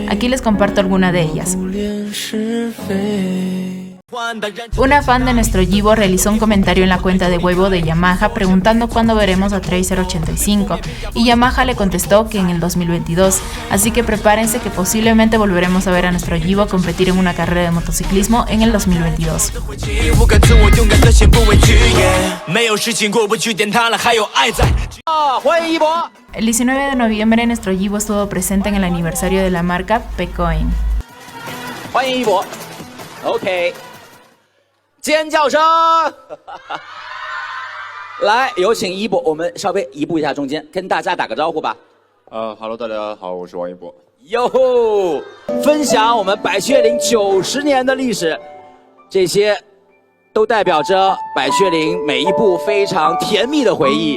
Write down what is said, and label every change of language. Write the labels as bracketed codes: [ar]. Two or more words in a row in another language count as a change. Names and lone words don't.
[es] Aquí les comparto alguna de ellas. Una fan de nuestro Yibo realizó un comentario en la cuenta de Weibo de Yamaha preguntando cuándo veremos a Tracer85 y Yamaha le contestó que en el 2022, así que prepárense que posiblemente volveremos a ver a nuestro Yibo competir en una carrera de motociclismo en el 2022. El 19 de noviembre nuestro Yibo estuvo presente en el aniversario de la marca Pecoin. [zh] 尖叫声！来，有请一博，我们稍微移步一下中间，跟大家打个招呼吧。 Hello， 大家好，我是王一博。哟吼，分享我们百雀羚90年的历史，这些都代表着百雀羚每一部非常甜蜜的回忆。